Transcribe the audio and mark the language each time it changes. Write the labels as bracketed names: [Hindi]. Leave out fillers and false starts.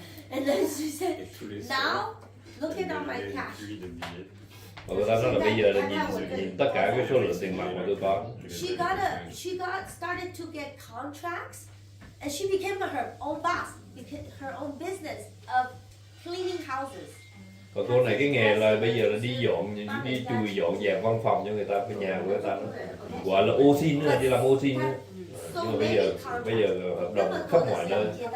[English] And then she said now looking at my cash. [Vietnamese] Và người ta nói là bây giờ là nhìn tất cả cái số lượng tiền mặt mà tôi có. [English] She got started to get contracts, and she became her own boss, her own business of cleaning houses. [Vietnamese] Còn cô này cái nghề là bây giờ là đi chùi dọn dẹp văn phòng cho người ta, cái nhà của người ta gọi là ô xin nữa, đi làm ô xin nữa. Nhưng mà bây giờ hợp đồng khắp mọi nơi.